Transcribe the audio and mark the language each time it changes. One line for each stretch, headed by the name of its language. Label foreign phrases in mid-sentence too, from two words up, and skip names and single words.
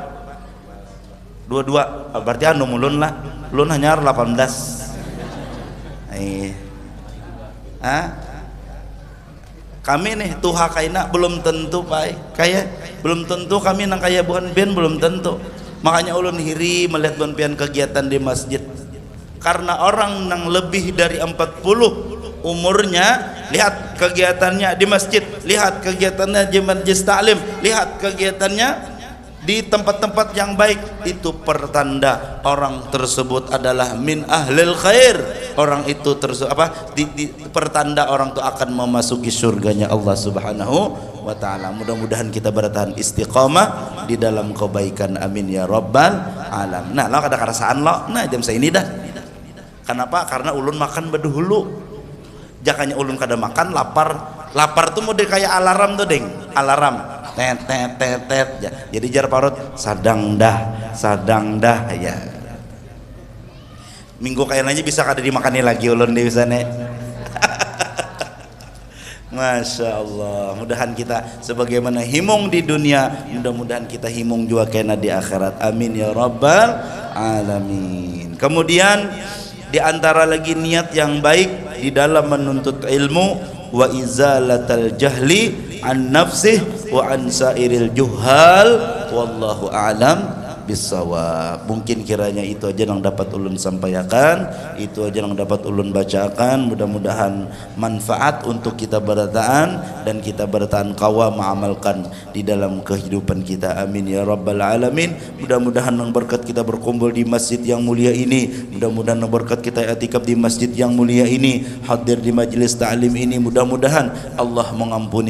Banjar: 22, berarti anum ulun lah, ulun hanya 18. Kami nih tuha kaina belum tentu baik, kaya belum tentu kami nang kaya bukan pian belum tentu. Makanya ulun hiri melihat bukan pian kegiatan di masjid, karena orang nang lebih dari 40 umurnya lihat kegiatannya di masjid, lihat kegiatannya di majelis taklim, lihat kegiatannya di tempat-tempat yang baik.
Indonesian: Itu pertanda orang tersebut adalah
Arabic: من أهل الخير.
Indonesian: Orang itu pertanda orang itu akan memasuki surganya Allah
Arabic: سبحانه وتعالى.
Indonesian: Mudah-mudahan kita bertahan istiqamah di dalam kebaikan,
Arabic: آمين يا رب العالمين.
Banjar: Nah, lo ada kerasaan lo nah jam ini dah. Kenapa? Karena ulun makan bedahulu. Jakanya ulun kada makan lapar tuh model kayak alarm tuh deng, alarm tet tet tet tet ya. Jadi jar parut sadang dah ya. Minggu kayaknya bisa kada dimakani lagi ulun di sana.
Arabic: ما شاء الله,
Banjar: mudahan kita sebagaimana himung di dunia, mudah-mudahan kita himung juga kena di akhirat,
Arabic: آمين يا رب العالمين.
Indonesian: Kemudian di antara lagi niat yang baik di dalam menuntut ilmu,
Arabic: وإزالة الجهل عن نفسه وعن سائر الجهال، والله أعلم بالصواب.
Banjar: Mungkin kiranya itu aja yang dapat ulun sampaikan, itu aja yang dapat ulun bacakan. Mudah-mudahan manfaat untuk kita bertahan dan kita bertahan kawa mengamalkan di dalam kehidupan kita,
Arabic: آمين يا رب العالمين.
Indonesian: Mudah-mudahan yang berkat kita berkumpul di masjid yang mulia ini, mudah-mudahan yang berkat kita i'tikaf di masjid yang mulia ini, hadir di majelis ta'lim ini, mudah-mudahan Allah mengampuni